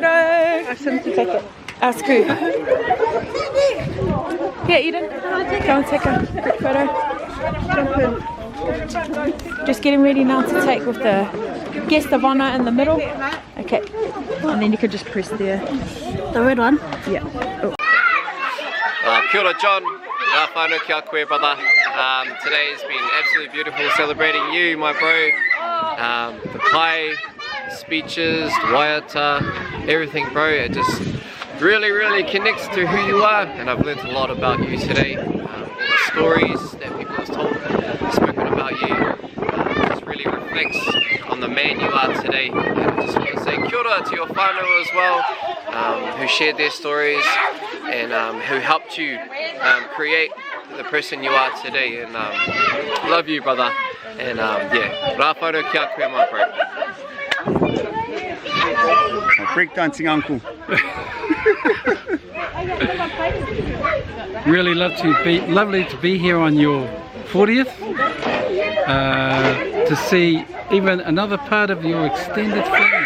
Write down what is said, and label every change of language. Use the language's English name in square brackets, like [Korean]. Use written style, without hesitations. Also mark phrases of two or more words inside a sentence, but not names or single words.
[English] Ask him to take it. Ask who? Yeah, Eden. Go and take a group photo. Just getting ready now to take with the guest of honor in the middle. Okay. And then you could just press there. The red one? Yeah. Oh. [Māori] Kia ora, John. Ngā whānau kia koe, [English] brother. Today has been absolutely beautiful celebrating you, my bro. The kai, speeches, waiata, everything, bro. It just really connects to who you are, and I've learnt a lot about you today. All the stories that people have spoken about you just really reflects on the man you are today. And I just want to say [Māori] kia ora [English] to your whānau as well, who shared their stories and who helped you create the person you are today. And love you, brother. And yeah, [Māori] rā whānau kia koe, [English] my bro. My breakdancing uncle. Really lovely to be here on your 40th. To see even another part of your extended family.